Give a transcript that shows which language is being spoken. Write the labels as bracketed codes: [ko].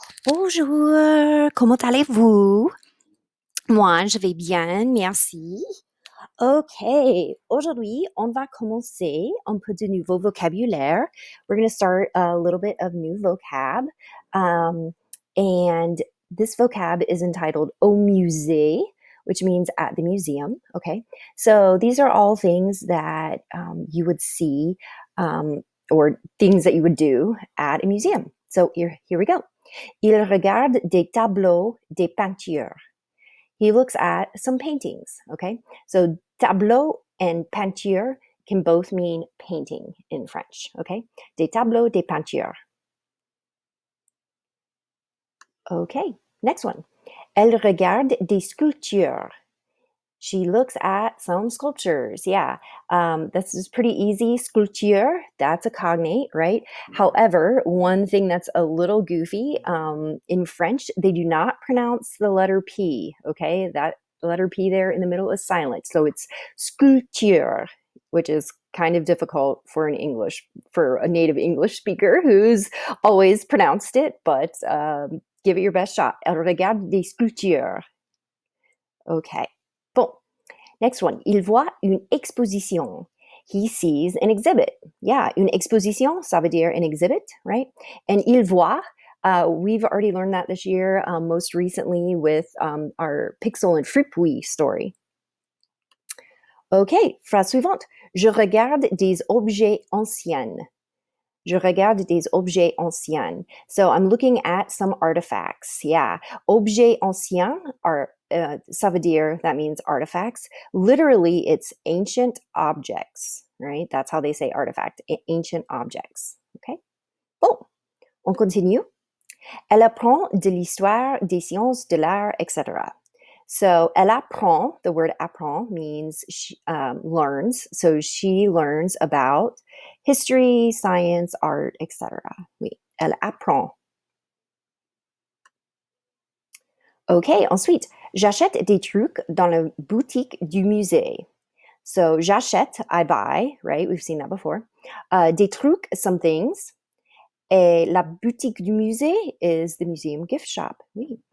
[fr] Bonjour, comment allez-vous? Moi, je vais bien, merci. Ok, aujourd'hui, on va commencer un peu de nouveau vocabulaire. [en] We're going to start a little bit of new vocab. And this vocab is entitled Au musée, which means at the museum. Okay, so these are all things that you would see or things that you would do at a museum. So here we go. [fr] Il regarde des tableaux, des peintures. [en] He looks at some paintings, okay? So tableau and peinture can both mean painting in French, okay? [fr] Des tableaux, des peintures. [en] Okay, next one. [fr] Elle regarde des sculptures. [en] She looks at some sculptures. Yeah, this is pretty easy. Sculpture, that's a cognate, right? However, one thing that's a little goofy, in French, they do not pronounce the letter P, okay? That letter P there in the middle is silent. So it's sculpture, which is kind of difficult for a native English speaker who's always pronounced it, but give it your best shot. [fr] Elle regarde des sculptures. Okay. Bon. [en] Next one. [fr] Il voit une exposition. [en] He sees an exhibit. [fr] Yeah, une exposition, ça veut dire [en] an exhibit, right? And il voit, we've already learned that this year, most recently with our Pixel and Fripouille story. [fr] Okay, phrase suivante. Je regarde des objets anciens. Je regarde des objets anciens. [en] So I'm looking at some artifacts. Yeah, objets anciens are, [fr] ça veut dire, [en] that means artifacts. Literally, it's ancient objects, right? That's how they say artifact, ancient objects. [fr] Okay? Bon, on continue. Elle apprend de l'histoire, des sciences, de l'art, etc. [en] So, elle apprend, the word apprend means she learns. So, she learns about history, science, art, etc. [fr] Oui, elle apprend. OK, ensuite, j'achète des trucs dans la boutique du musée. [en] So, j'achète, I buy, right? We've seen that before. Des trucs, some things. [fr] Et la boutique du musée [en] is the museum gift shop. [fr] Oui.